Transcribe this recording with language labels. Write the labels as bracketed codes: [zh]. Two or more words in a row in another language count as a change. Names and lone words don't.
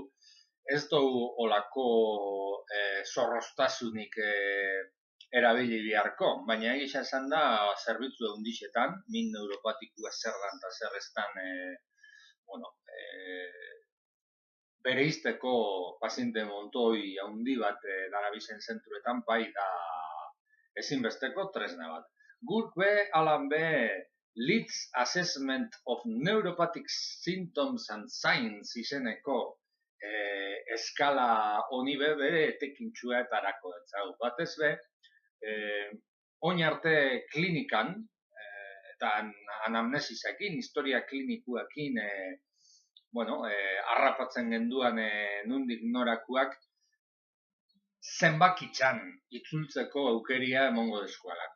[eu] Ez dugu olako zorroztasunik erabili biharko, baina egisa esan da zerbitzu eundixetan, min neuropatikua zer dan eta zer eztan bereizteko paziente montoi handi bat darabizen zentruetan bai da ezinbesteko tresna bat. Guk be, alan be, Leeds Assessment of Neuropathic Symptoms and Signs izeneko eskala honi be bere etekintxua eta arako etzau. Batez be, oin arte klinikan, eta anamnesisekin, historia klinikuekin, harrapatzen genduan nundik norakuak zenbakitzan itzultzeko aukeria emongo deskualako.